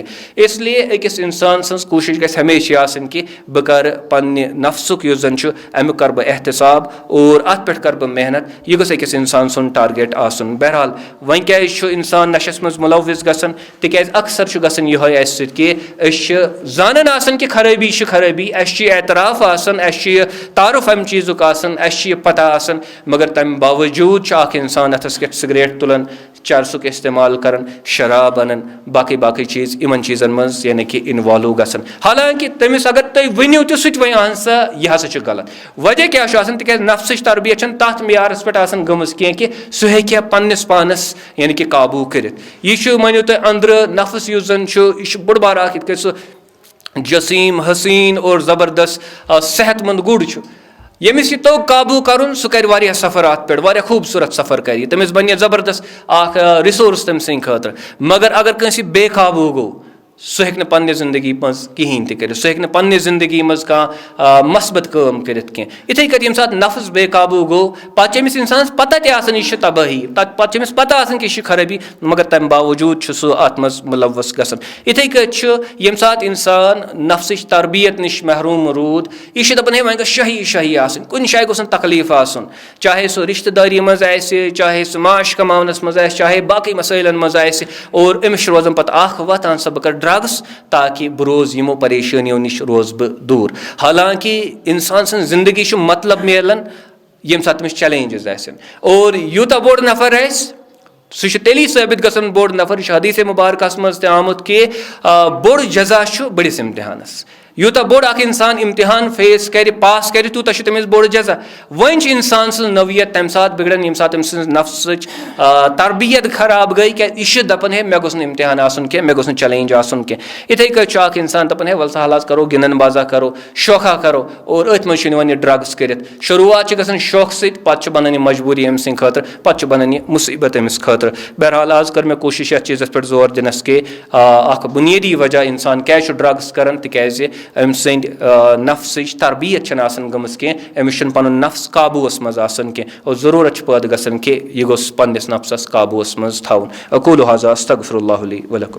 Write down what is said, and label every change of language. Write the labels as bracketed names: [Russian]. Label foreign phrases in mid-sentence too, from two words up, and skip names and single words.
[Kashmiri] इसलिए अकिस इंसान सज कोशिश गस हमेशा आसन कि बह कर पन्ने नफ्सुक युस जन अमुक कर बह एहतसाब और अत पे कर बह मेहनत, यह गस अकिस इंसान सुन टारगेट आसन। बहरहाल वन क्या इंसान नशस मज मुलविस गसन, तिकाज अक्सर गसन यह अस कि जानन आसन कि खराबी खराबी, अस एतराफ आसन, अस तारुफ अम चीज़ुक आसन, अस पता आसन, मगर तम बावजूद अख इंसान अथस के सिगरेट तुलन, चरसुक इस्तेमाल करन, शराब अनन, बाकी चीज़ इन चीज़न मज यानी कि इन्वॉल्व गसन। हालांकि तमिस अगर तुम वनिव तो सह वन अहन सा यह हसा गलत। वजह क्या तिक नफ्स तरबियत तथ मेयारस पे गमज कि सह हे पन्नस पानस यानी कि काबू कर। यह मानो तुम अंदर नफ्स युस जन यह बड़ बार अख जसीम हसीन और ज़बरदस्त सेहतमंद गुड़ यमिस यह तोग काबू कर सह कर सफ़र अत पे खूबसूरत सफ़र कर, तमिस बन ज़बरदस्त रिसोर्स तम सद खतर। मगर अगर कंस बेकाबू गो सह हेक पन्ने जिंदगी मज कहें तक, सह हेक पन्ने जिंदगी मज कह मस्बत काम कर। इथे कट यम सात नफ्स बेकाबू गो पे इंसान पता यह तबाही, पे पता कि खराबी, मगर तम बावजूद सह अत मज मुलवस गसन। इथे कट यम सात इंसान नफ्स तरबियत नश महरूम रूद, यह दपान है वह शाही आसन, कुन शाय गोस तकलीफ आसन, चाहे सह रिश्तेदारी मज आए, चाहे सह माश कमावनस मज आए, चाहे बाकी मसैलन मज आए, और अमिस रोजान पत अख वत आन सा बह कर ड्रग्स ताकि बह रोज यमो परेशानियों नश रोज बह दूर। हालांकि इंसान सं जिंदगी मतलब मिलान यम सात तमिस चैलेंजेस आसन, और यूता बोड़ नफर सह तेली साबित गसन बोड़ नफर। हदीस मुबारक मज आमुत कि बोड़ जजा बड़िस इम्तिहानस, यूता बोड़ अख इंसान इम्तिहान फेस कर पास कर तूता तमिस बोड़ जजा। वन इंसान सज नवियत तम सात बिगड़न यम सात नफ्स तरबियत खराब गई, क्या यह दपान है मे गोस इम्तिहान आसन कह, मे गोस चैलेंज आसन कह। इथे कट इंसान दपान है वल सा हालात करो, गिनन बाजा करो, शौखा करो, और अथ मज ड्रग्स कर। शुरुआत गसन शौक सत पे बनान मजबूरी अम सद खतर, पे बनान मुसीबत अमिस खतर। बहरहाल आज कर मे कोशिश अ चीज़ पे जोर दिनस के अख बुनियादी वजह इंसान क्या ड्रग्स कर, तिकाज अम सद नफ्स तरबियत गमज कह, अमिस पन नफ्स काबूस मज आसन कह, और जरूरत पैदा गसन कि यह गोस पन्निस नफ्सस काबूस मज थवन। [Arabic] أقول هذا أستغفر الله لي ولكم.